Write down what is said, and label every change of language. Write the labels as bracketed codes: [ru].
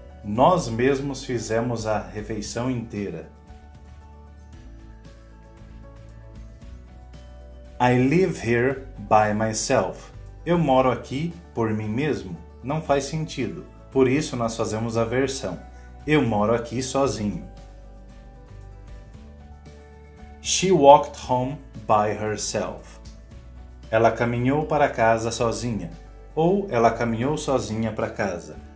[pt] Nós mesmos fizemos a refeição inteira. [en] I live here by myself. [pt] Eu moro aqui por mim mesmo. Não faz sentido. Por isso nós fazemos a versão. Eu moro aqui sozinho. [en] She walked home by herself. [pt] Ela caminhou para casa sozinha. Ou ela caminhou sozinha para casa.